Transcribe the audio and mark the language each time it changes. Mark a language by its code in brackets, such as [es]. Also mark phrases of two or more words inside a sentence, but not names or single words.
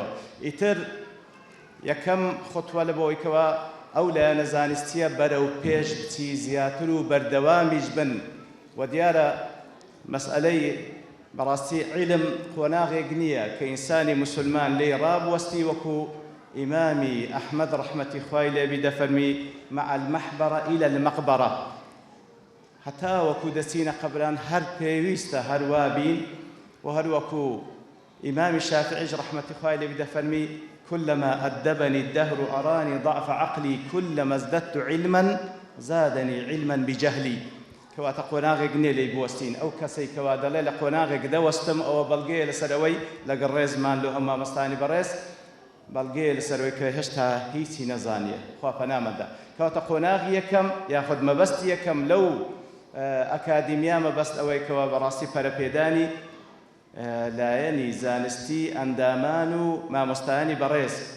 [ckb] ئیتر یەکەم خوتوە لە بۆی کەوا ئەو لایەنە زانستیە بەرەو پێش بچی زیاتر و بەردەوامیش بن و دیارە مەسئلەی بەڕاستی عیلم قۆناغێک نییە کە ئینسانی موسڵمان لێی ڕابوەستی وەکو ئیمامی ئەحمەد ڕەحمەتی خوای لێبی دەفەرمی [ar] مع المەحبەرە إلى المەقبەرە [ckb] هەتا وەکو دەچینە قەبران هەر پێویستە هەروا بین و هەر وەکو ئیمامی شافعیش ڕەحمەتی خوای لێبی دەفەرمی [ar] كلما أدبني الدهر أراني ضعف عقلي كلما ازددت علما زادني علما بجهلي [ckb] کەواتە قۆناغێک نییە لێی بوەستین ئەو کەسەی کەوا دەڵێ لە قۆناغێک دەوەستم ئەوە بەڵگەیە لەسەرەوەی لەگەڵ ڕێزمان لە ئەم مامۆستانی بەڕێز بەڵگەیە لەسەرەوەی کە هێشتا هیچی نەزانیە خوا پەنامەدا. کەواتە قۆناغی یەکەم یاخود مەبەستی یەکەم لەو ئەکادیمیا مەبەست ئەوەی کەوا بەڕاستی پەرەپێدانی لایەنی زانستی ئەندامان و مامۆستایانی بەڕێز